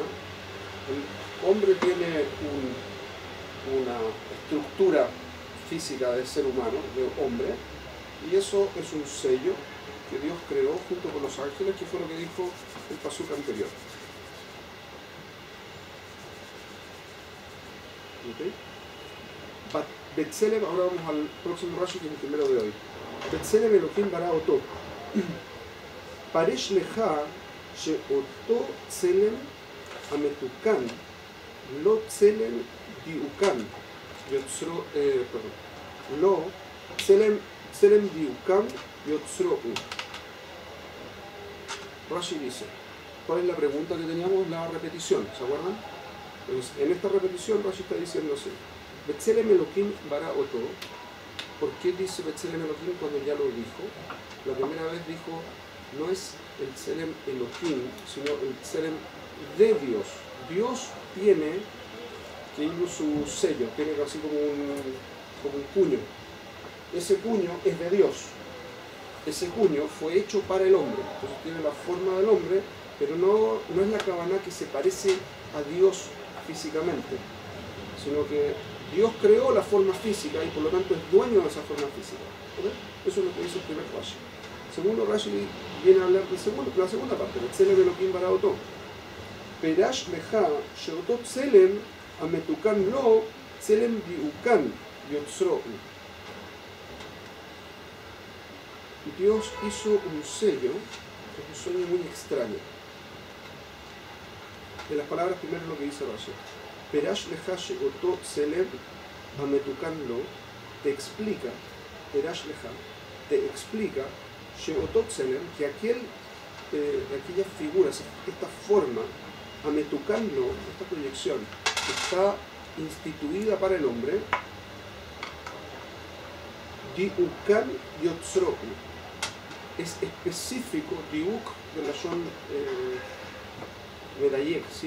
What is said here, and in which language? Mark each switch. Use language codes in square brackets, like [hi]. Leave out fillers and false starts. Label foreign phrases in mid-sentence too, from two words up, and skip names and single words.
[es] El hombre tiene una estructura física de ser humano, de hombre, y eso es un sello que Dios creó junto con los ángeles, que fue lo que dijo el pasuk anterior. ¿Okay? Betzelem, ahora vamos al próximo Rashi, que es el primero de hoy. [he] בצלם אלהים ברא אותו. פירש לך שאותו צלם המתוקן לו צלם דיוקן יוצרו, perdón, לו צלם דיוקן יוצרו. [es] Rashi dice, ¿cuál es la pregunta que teníamos? La repetición, ¿se acuerdan? Entonces, en esta repetición Rashi está diciendo así: [he] בצלם אלהים ברא אותו. [es] ¿Por qué dice [he] בצלם אלהים [es] cuando ya lo dijo? La primera vez dijo, no es el [he] צלם אלהים, [es] sino el Tzelem de Dios. Dios tiene que ir su sello, tiene así como un puño. Ese puño es de Dios. Ese puño fue hecho para el hombre. Entonces tiene la forma del hombre, pero no es la Kavaná que se parece a Dios físicamente, sino que Dios creó la forma física y por lo tanto es dueño de esa forma física. ¿Okay? Eso es lo que dice el primer Rashi. El segundo Rashi viene a hablar de la segunda parte, el [he] צלם אלהים ברא אותו. פירש לך שאותו צלם המתוקן לו צלם דיוקן יוצרו. [es] Dios hizo un sello, que es un sello muy extraño. De las palabras primero lo que dice Rashi. [he] פירש לך שאותו צלם המתוקן לו, [es] te explica, [he] פירש לך, [es] te explica [he] שאותו צלם, [es] que aquella figura, esta forma, [he] המתוקן לו, [es] esta proyección, está instituida para el hombre, [he] דיוקן יוצרו, [es] es específico, diuk de la son medayek, ¿sí?